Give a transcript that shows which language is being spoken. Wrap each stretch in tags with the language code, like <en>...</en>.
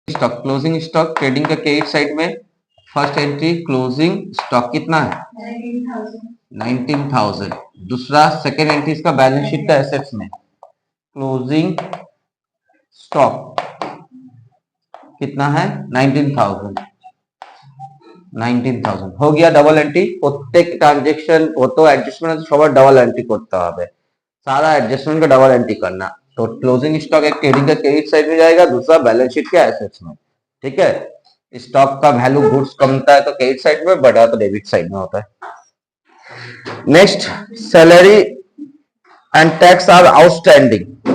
<hi>Stock, closing stock trading का credit side में first entry closing stock कितना है? 19,000। दूसरा सेकेंड एंट्री इसका बैलेंस शीट का एसेट्स में क्लोजिंग स्टॉक कितना है? 19,000। 19,000 हो गया डबल एंट्री।</hi> <bn>প্রত্যেক ট্রানজেকশন কত অ্যাডজাস্টমেন্ট সবার डबल एंट्री করতে হবে।</bn> <hi>सारा एडजस्टमेंट का डबल एंट्री करना। तो क्लोजिंग स्टॉक एक ट्रेडिंग का क्रेडिट साइड में जाएगा, दूसरा बैलेंस शीट के एसेट्स में। ठीक है, स्टॉक का वैल्यू गुड्स कमता है तो क्रेडिट साइड में, बढ़ा तो डेबिट साइड में होता है। Next, salary and tax are outstanding.</hi>